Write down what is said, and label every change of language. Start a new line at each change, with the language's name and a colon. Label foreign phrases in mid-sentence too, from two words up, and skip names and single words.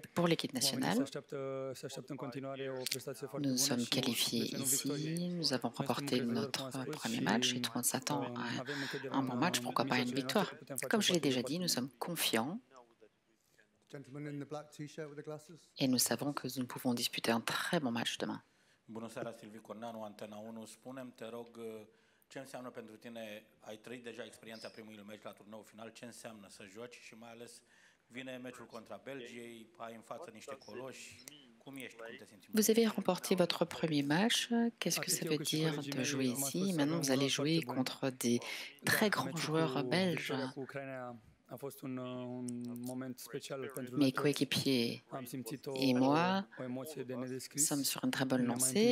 French: Pour l'équipe nationale, nous nous sommes qualifiés ici, nous avons remporté notre premier match et tout le monde s'attend à un bon match, pourquoi pas une victoire. Comme je l'ai déjà dit, nous sommes confiants et nous savons que nous pouvons disputer un très bon match demain.
Romanian: Bună seara, Silviu Corneanu, Antena 1. Spune-mi, te rog, ce înseamnă pentru tine, ai trăit deja experiența primului meci la turneul final, ce înseamnă să joci și mai ales vine meciul contra Belgiei, ai în față niște coloși, cum ești, cum te simți?
French: Vous avez remporté votre premier match, qu'est-ce que ça veut dire de jouer ici? Maintenant, vous allez jouer contre des très grands joueurs belges. Mes coéquipiers et moi sommes sur une très bonne lancée.